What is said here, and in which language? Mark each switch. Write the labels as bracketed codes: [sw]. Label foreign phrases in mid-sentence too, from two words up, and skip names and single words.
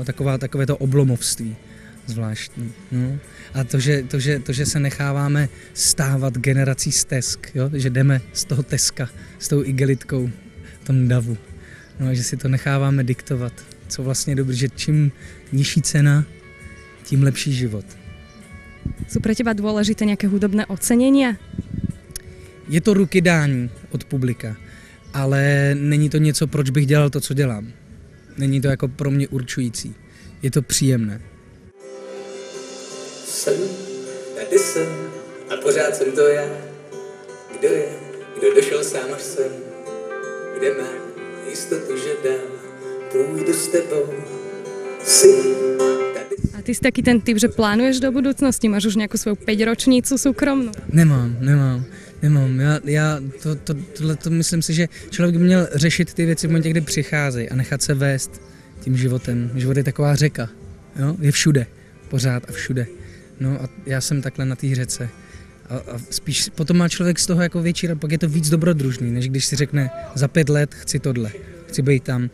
[cs] Takové to oblomovství zvláštní. No? A to, že se necháváme stávat generací z Tesk, jo? Že jdeme z toho Teska, s tou igelitkou v tom davu. No a že si to necháváme diktovat, co vlastně je dobré, že čím nižší cena, tím lepší život. [sk] Sú pre teba dôležité nejaké hudobné ocenenia? [cs] Je to rukydání od publika, ale není to něco, proč bych dělal to, co dělám. Není to jako pro mě určující. Je to příjemné. Jsem, tady jsem a pořád jsem to já. Kdo je, kdo došel sám až sem, kde mám jistotu, že dál půjdu s tebou. Jsi tady. [sk] A ty si taký ten typ, že plánuješ do budúcnosti? Máš už nejakú svoju 5-ročnicu súkromnú? Nemám. [cs] Tohle myslím si, že člověk by měl řešit ty věci v momentě, kdy přicházejí a nechat se vést tím životem. Život je taková řeka, jo? Je všude, pořád a všude. No a já jsem takhle na té řece. A spíš potom má člověk z toho jako větší, pak je to víc dobrodružný, než když si řekne za 5 let chci tohle, chci být tam.